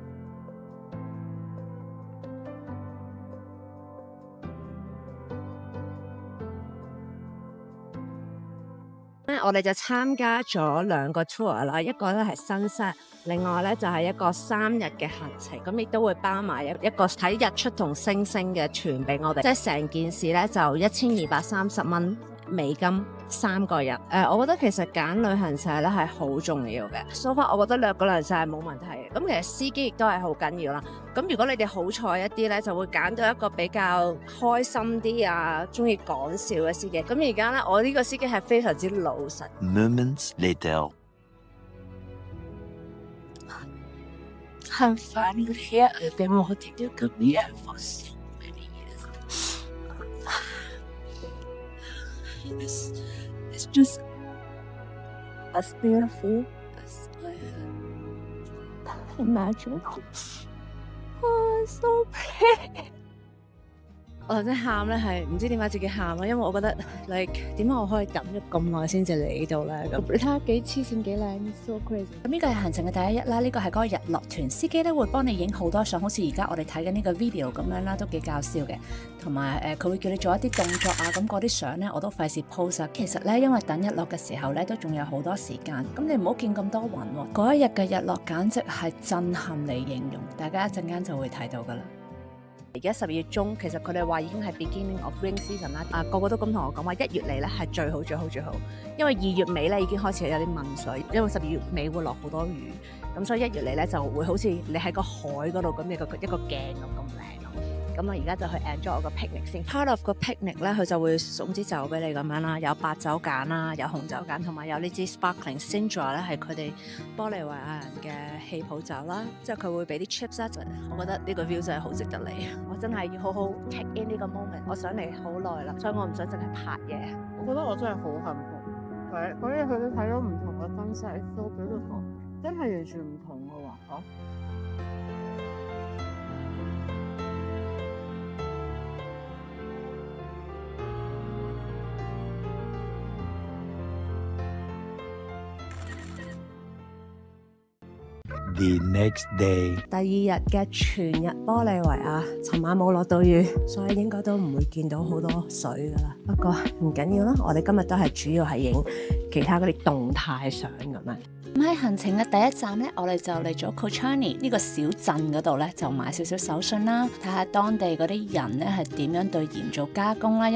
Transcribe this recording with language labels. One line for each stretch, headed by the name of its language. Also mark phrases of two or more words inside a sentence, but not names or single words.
Cantonese: 我哋就參加咗2個 tour 啦，一個咧係 sunset， 另外咧就係一個3日嘅行程，咁亦都會包埋一個睇日出同星星嘅團俾我哋，即係成件事咧就1230蚊美金3個人。我覺得其實揀旅行社咧係好重要嘅。
English: So far，
Cantonese: 我覺得兩個旅行社係冇問題嘅。咁其實司機亦都係好緊要啦。咁如果你哋好彩一啲咧，就會揀到一個比較開心啲啊，中意講笑嘅司機。咁而家咧，我呢個司機係非常之老實。
English: Moments later. I'm finally here. I've been wanting to come here for so many years. It's just as beautiful as I imagine. Oh, it's so pretty.
Cantonese: 我頭先喊咧係唔知點解自己喊咯，因為我覺得 like 點解我可以等咗咁耐先至嚟呢度咧？咁你睇下幾黐線幾靚 ，
English: so crazy。
Cantonese: 咁呢個係行程嘅第一日啦，呢個係嗰個日落團，司機咧會幫你影好多相，好似而家我哋睇緊呢個 video 咁樣啦，都幾搞笑嘅。同埋佢會叫你做一啲動作啊，咁嗰啲相咧我都費事 post。其實咧，因為等日落嘅時候咧都仲有好多時間，咁你唔好見咁多雲喎。嗰一日嘅日落簡直係震撼嚟形容，大家一陣間就會睇到噶啦。而家12月中，其實佢哋話已經係
English: beginning of rain season
Cantonese: 啦。個個都咁同我講話，1月嚟咧係最好最好最好，因為2月尾咧已經開始有啲問水，因為12月尾會落好多雨，咁所以1月嚟咧就會好似你喺個海嗰度咁一個鏡咁靚咯。咁我而家就去 enjoy 我個 picnic 先。
English: Part of
Cantonese: 個 picnic 咧，佢就會送支酒俾你咁樣啦，有白酒揀啦，有紅酒揀，同埋有呢支 sparkling Sindra 咧，係佢哋玻利維亞人嘅氣泡酒啦。之後佢會俾啲 chips 啦，我覺得呢個 view 真係好值得嚟。我真係要好好
English: take in
Cantonese: 呢個 moment。我想嚟好耐啦，所以我唔想淨係拍嘢。我覺得我真係好幸福，嗰日佢哋睇咗唔同嘅分析 ，
English: so beautiful，
Cantonese: 真係完全唔同嘅喎，
English: The next day.
Cantonese: 第2日嘅全日玻利維亞，尋晚冇落到雨，所以應該都唔會見到好多水噶啦。不過唔緊要啦，我哋今日都係主要係影其他嗰啲動態相咁樣。咁喺行程嘅第一站咧，我哋就嚟咗 Kochani 呢個小鎮嗰度咧，就買少少手信啦，睇下當地嗰啲人咧係點樣對鹽做加工啦。